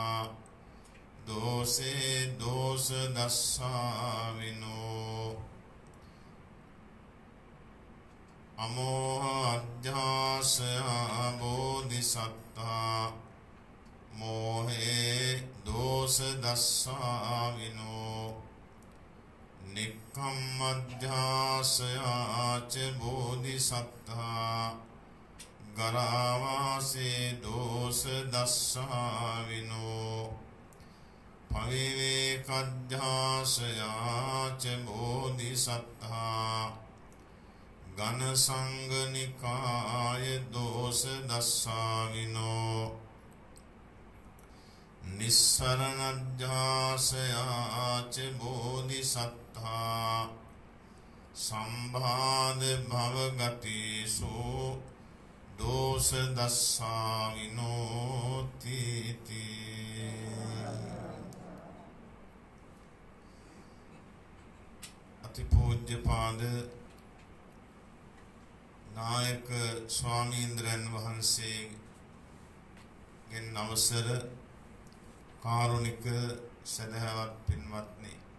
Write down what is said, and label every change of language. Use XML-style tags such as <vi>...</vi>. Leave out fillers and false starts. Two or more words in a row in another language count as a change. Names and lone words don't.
<pi>දෝසේ දෝෂ දස්සාවිනෝ අමෝහ අජ්ජාසයා බෝධිසත්තා මෝහේ දෝෂ දස්සාවිනෝ නික්ඛම්මජ්ජාසයා ච බෝධිසත්තා ගරාවාසේ දෝෂ දස්සාවිනෝ පවිවේකජ්ජාසයා ච බෝධිසත්තා ඝන සංගනිකාය දෝෂ දස්සාවිනෝ නිස්සරණජ්ජාසයා ච බෝධිසත්තා සම්භාද භවගතිසු දෝෂ දස්සාවිනෝ තීති</pi> <si>අතිපූජ්‍යපාද නායක ස්වාමීන්ද්‍රයන් වහන්සේගෙන් අවසර කාරුණික සදහවත් පින්වත්නි</si>